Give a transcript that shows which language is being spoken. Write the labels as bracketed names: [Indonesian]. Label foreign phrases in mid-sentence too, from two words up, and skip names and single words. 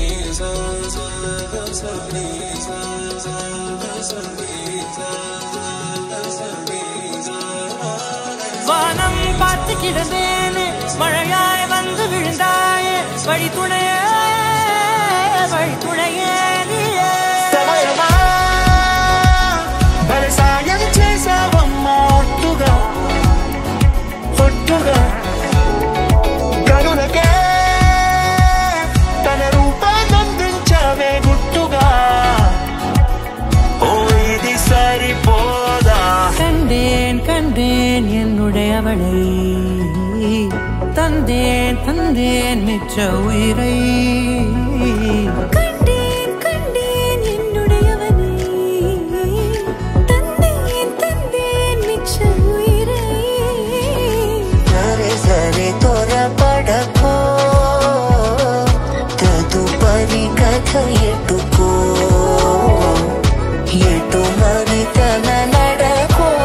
[Tamil] வானம் பார்த்து கிடந்தேனே மழையாய் வந்து விழுந்தாயே வழி துணையே [Telugu] సమయమా భలే సాయం చేసావమ్మా ఒట్టుగా ఒట్టుగా కరుణకే తన రూపాన్నందించావే గుట్టుగా ఓ ఇది సరిపోదా [Tamil] கண்டேன் கண்டேன் என்னுடையவளை தந்தேன் தந்தேன் மிச்ச உயிரை கண்டேன் கண்டேன் என்னுடையவனை தந்தேன் தந்தேன் மிச்ச உயிரை [Telugu] సరే సరే త్వరపడకో తదుపరి కథ ఎటుకో ఎటు మరి తన నడకో